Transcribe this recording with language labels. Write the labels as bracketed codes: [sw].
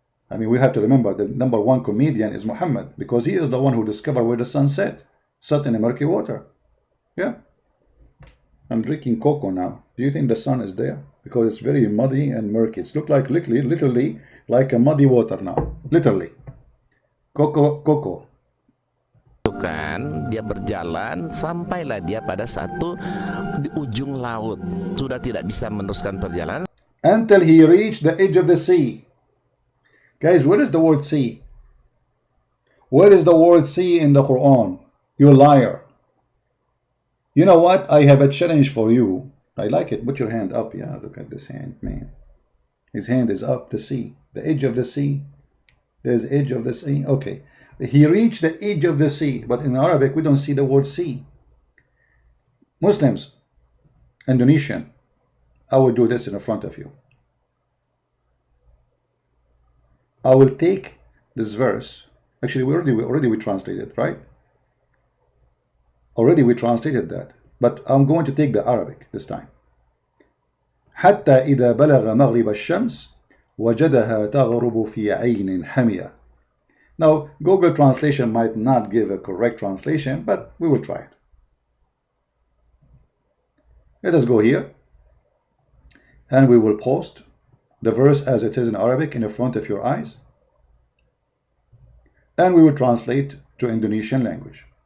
[en] I mean, we have to remember the number one comedian is Muhammad, because he is the one who discovered where the sun set in the murky water. Yeah. I'm drinking cocoa now. Do you think the sun is there? Because it's very muddy and murky. It looks like literally like a muddy water now. Literally. Cocoa. [id] Kan dia berjalan, sampailah dia pada satu di ujung laut, sudah tidak bisa meneruskan perjalanan [en] until he reached the edge of the sea. Guys, where is the word sea? Where is the word sea in the Quran? You liar. You know what? I have a challenge for you. I like it. Put your hand up. Yeah, look at this hand, man. His hand is up. The sea, the edge of the sea. There's edge of the sea. Okay. He reached the edge of the sea, but in Arabic we don't see the word sea. Muslims, Indonesian, I will do this in front of you. I will take this verse. Actually, we already translated, right? already we translated that, but I'm going to take the Arabic this time. [ar] حتى إذا بلغ مغرب الشمس وجدها تغرب في عين حمية. [en] Now, Google Translation might not give a correct translation, but we will try it. Let us go here, and we will post the verse as it is in Arabic in the front of your eyes, and we will translate to Indonesian language.